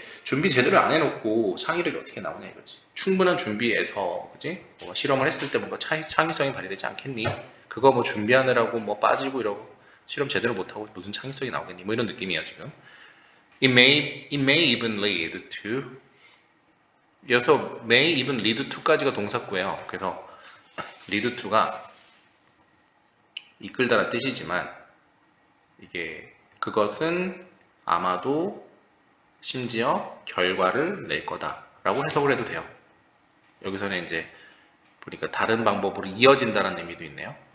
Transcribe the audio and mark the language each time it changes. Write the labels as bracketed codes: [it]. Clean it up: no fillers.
[ko] 준비 제대로 안 해놓고 창의력이 어떻게 나오냐 이거지. 충분한 준비에서 그지? 뭐 실험을 했을 때 뭔가 창의성이 발휘되지 않겠니? 그거 뭐 준비하느라고 뭐 빠지고 이러고 실험 제대로 못하고 무슨 창의성이 나오겠니? 뭐 이런 느낌이야 지금. [en] it may even lead to. [ko] 이어서 may even lead to 까지가 동사구예요. 그래서 lead to가 이끌다란 뜻이지만 이게 그것은 아마도 심지어 결과를 낼 거다라고 해석을 해도 돼요. 여기서는 이제 보니까 다른 방법으로 이어진다는 의미도 있네요.